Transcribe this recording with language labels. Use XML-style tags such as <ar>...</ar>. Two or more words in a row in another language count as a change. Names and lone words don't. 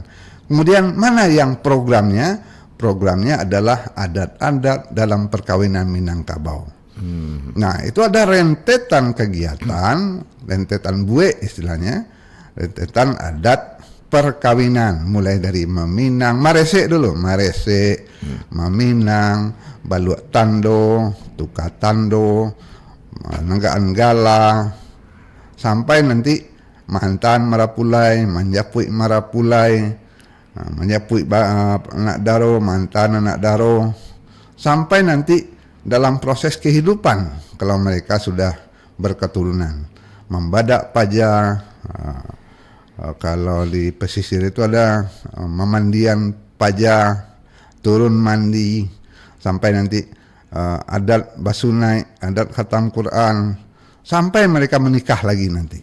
<id>Kemudian mana yang programnya? Programnya adalah adat-adat dalam perkawinan Minangkabau. Nah, itu ada rentetan kegiatan, rentetan bue istilahnya, rentetan adat perkawinan, mulai dari meminang,</id> <min>marese dulu,</min> <id>meminang,</id> <min>baluak tando, tuka tando, nenggaan gala,</min> <id>sampai nanti</id> <min>mantan marapulai, manjapui marapulai, menjapui anak daro, mantan anak daro,</min> <id>sampai nanti dalam proses kehidupan kalau mereka sudah berketurunan,</id> <min>membadak paja.</min> <id>Kalau di pesisir itu ada memandian paja, turun mandi, sampai nanti</id> <min>adat basunai,</min> <id>adat khatam Quran, sampai mereka menikah lagi nanti.</id>